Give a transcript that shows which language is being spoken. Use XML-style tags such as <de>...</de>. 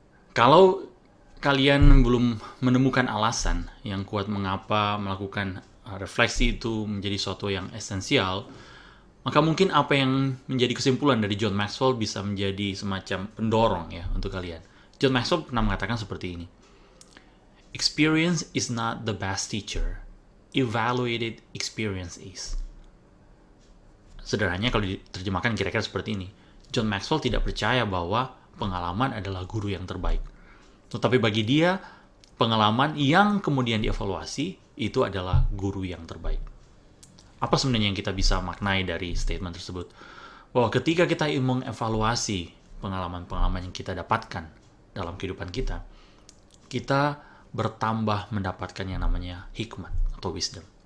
<id>Kalau kalian belum menemukan alasan yang kuat mengapa melakukan refleksi itu menjadi suatu yang esensial, maka mungkin apa yang menjadi kesimpulan dari John Maxwell bisa menjadi semacam pendorong ya untuk kalian. John Maxwell pernah mengatakan seperti ini.</id> <en>Experience is not the best teacher. Evaluated experience is.</en> <id>Sederhananya kalau diterjemahkan kira-kira seperti ini. John Maxwell tidak percaya bahwa pengalaman adalah guru yang terbaik. Tetapi bagi dia, pengalaman yang kemudian dievaluasi itu adalah guru yang terbaik. Apa sebenarnya yang kita bisa maknai dari statement tersebut? Bahwa ketika kita ingin mengevaluasi pengalaman-pengalaman yang kita dapatkan dalam kehidupan kita, kita bertambah mendapatkan yang namanya hikmat atau wisdom.</id>